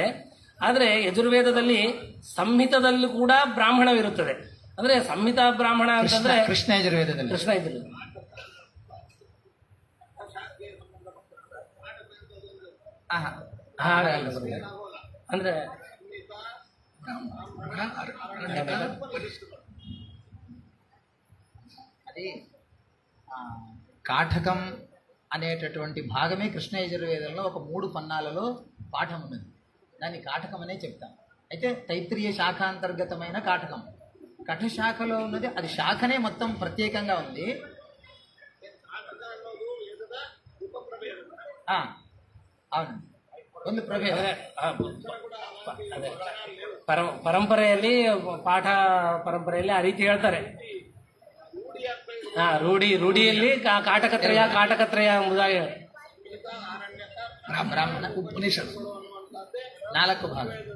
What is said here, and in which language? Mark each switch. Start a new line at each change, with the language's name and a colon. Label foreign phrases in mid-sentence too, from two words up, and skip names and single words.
Kannada: ಆದರೆ ಯಜುರ್ವೇದದಲ್ಲಿ ಸಂಹಿತದಲ್ಲೂ ಕೂಡ ಬ್ರಾಹ್ಮಣವಿರುತ್ತದೆ. ಅಂದ್ರೆ ಸಂಹಿತಾ ಬ್ರಾಹ್ಮಣ ಅಂತಂದ್ರೆ ಕೃಷ್ಣ ಯಜುರ್ವೇದದಲ್ಲಿ ಅಂದ್ರೆ
Telugu: అది కాఠకం అనేటటువంటి భాగమే కృష్ణ యజుర్వేదంలో ఒక 3 పన్నాలలో పాఠం ఉన్నది. దాన్ని కాఠకం అనే చెప్తాం. అయితే తైత్రీయ శాఖాంతర్గతమైన కాఠకం, కఠశాఖలో ఉన్నది అది శాఖనే మొత్తం ప్రత్యేకంగా ఉంది. అవును,
Kannada: ಒಂದು ಪ್ರಭೇದ. ಪರಂಪರೆಯಲ್ಲಿ ಪಾಠ ಪರಂಪರೆಯಲ್ಲಿ ಆ ರೀತಿ ಹೇಳ್ತಾರೆ. ರೂಢಿಯಲ್ಲಿ ಕಾಟಕತ್ರಯ ಎಂಬುದಾಗಿ ಬ್ರಾಹ್ಮಣ ಉಪನಿಷತ್ತು 4 ಭಾಗ.